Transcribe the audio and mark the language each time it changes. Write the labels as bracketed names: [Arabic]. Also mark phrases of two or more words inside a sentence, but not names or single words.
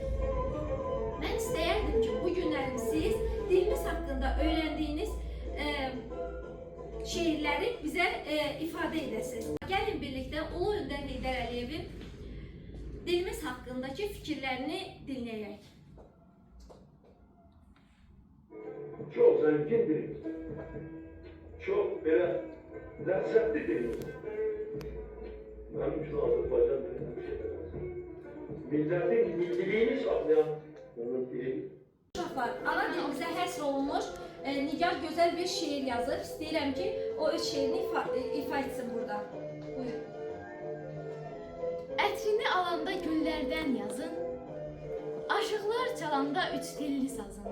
[Azerbaijani] Mən istəyərdim ki, bu günlərim siz dilimiz haqqında öyrəndiyiniz şeirləri bizə ifadə edəsiniz. Gəlin birlikdə Ulu öndər Heydər Əliyevin dilimiz haqqındakı fikirlərini dinləyək. [Turkish] Çok zengin dilimiz. Çok böyle lezzetli dilimiz. Benim için Azerbaycan dilini bir şey demez. Milletin milliliğini saklayan onun dili. [Azerbaijani] Uşaqlar, ana dilimizə həsr olunmuş Nigar gözəl bir şeir yazır. İstəyirəm ki, o öz şeirini ifa etsin burada. Buyur. Ətrini alanda güllərdən yazın, aşıqlar çalanda üç dilli sazın.